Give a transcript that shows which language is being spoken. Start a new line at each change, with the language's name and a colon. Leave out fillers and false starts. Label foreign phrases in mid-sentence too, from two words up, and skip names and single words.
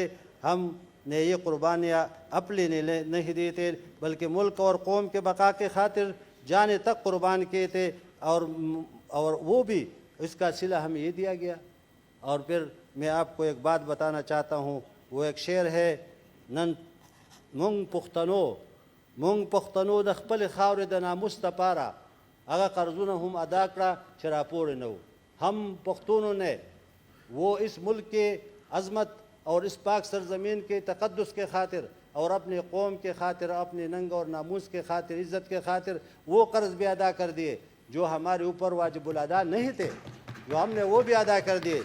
Urdu: ہم نے یہ قربانیاں اپنے نہیں دی تھے, بلکہ ملک اور قوم کے بقا کے خاطر جانے تک قربان کیے تھے. اور وہ بھی اس کا صلہ ہمیں یہ دیا گیا. اور پھر میں آپ کو ایک بات بتانا چاہتا ہوں, وہ ایک شعر ہے,
Pashto: نن مونږ پښتنو د خپل خاورې د ناموس دپاره هغه قرضونه هم ادا کړه چې راپورې نه وو.
Urdu: ہم پختونوں نے وہ اس ملک کے عظمت اور اس پاک سرزمین کے تقدس کے خاطر اور اپنے قوم کے خاطر, اپنے ننگ اور ناموس کے خاطر, عزت کے خاطر وہ قرض بھی ادا کر دیے جو ہمارے اوپر واجب الادا نہیں تھے, جو ہم نے وہ بھی ادا کر دیے.